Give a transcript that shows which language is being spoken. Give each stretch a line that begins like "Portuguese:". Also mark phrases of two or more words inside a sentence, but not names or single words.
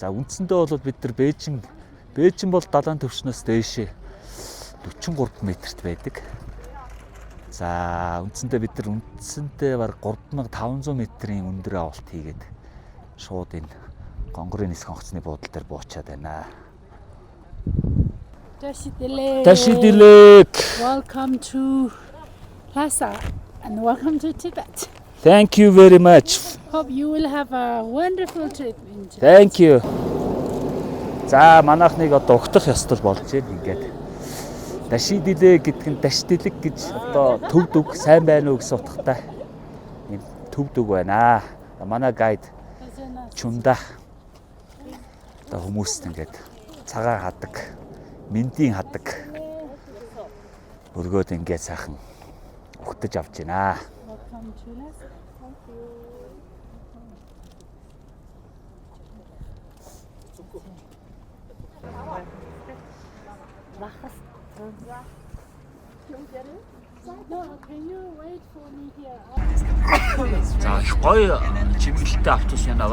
Mongolian: За үндсэндээ бол бид нар Бээжин бол далайн төвшнөөс дээшээ 43 метрт байдаг. За үндсэндээ бид нар баг 3500 метрийн өндөр авалт хийгээд шууд энэ гонгорын нисэх онгоцны буудлын дээр буучаад байна.
Tibetan: བཀྲ་ཤིས་བདེ་ལེགས. བཀྲ་ཤིས་བདེ་ལེགས.
English: Welcome to Lhasa and welcome to Tibet. Thank you very much. Hope you will have a wonderful trip in Tibet. Thank you.
Mongolian: За манайхныг одоо угтах ёстол болж байна ингээд.
Tibetan: བཀྲ་ཤིས་བདེ་ལེགས
Mongolian: гэдэг нь
Tibetan: བཀྲ་ཤིས་བདེ་ལེགས
Mongolian: гэж одоо төвд үг сайн байна уу гэсэн утгатай юм төвд үг байна. Манай гайд Чунда одоо хүмүүст ингээд цагаан хадаг, мэндийн хадаг өргөөд ингээд сайхан угтаж авч байна.
English: Welcome to Lhasa. No, can you wait for me here?
Mongolian: За их гоё чимэглэлтэй автобус байна.